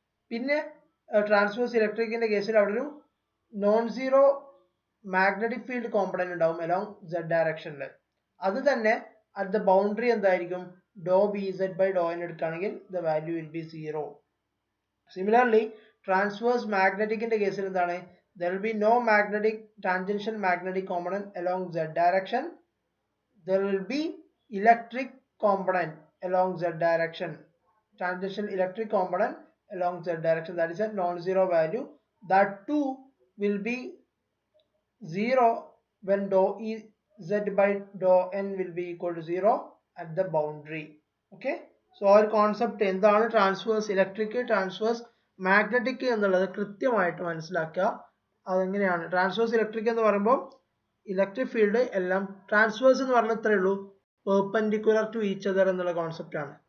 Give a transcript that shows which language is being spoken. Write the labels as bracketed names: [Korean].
[Malayalam] പിന്നെ ട്രാൻസ്വേഴ്സ് ഇലക്ട്രിക്കിന്റെ കേസിൽ അവിടെ ഒരു non zero magnetic field component ഉണ്ടാവും അലോങ് സെഡ് ഡയറക്ഷനിൽ. അത് തന്നെ അറ്റ് ദ ബൗണ്ടറി എന്തായിരിക്കും? ഡോ B Z by Dr N എടുക്കുകയാണെങ്കിൽ [English] The value will be 0. [Malayalam] Similarly transverse മാഗ്നറ്റിക്കിന്റെ കേസിൽ എന്താണ്? [English] there will be no magnetic tangential magnetic component along z direction. There will be electric component along z direction, tangential electric component along z direction. That is a non-zero value. That too will be 0 when dou e z by dou n will be equal to 0 at the boundary. Okay, so our concept [Malayalam] എന്താണ് transverse electric, transverse magnetic എന്നുള്ളത് കൃത്യമായിട്ട് മനസ്സിലാക്കുക. അതെങ്ങനെയാണ് transverse electric എന്ന് പറയുമ്പോൾ electric field എല്ലാം transverse എന്ന് പറഞ്ഞാൽ ഇത്രയേ ഉള്ളൂ, [English] perpendicular to each other [Malayalam] എന്നുള്ള കോൺസെപ്റ്റ് ആണ്.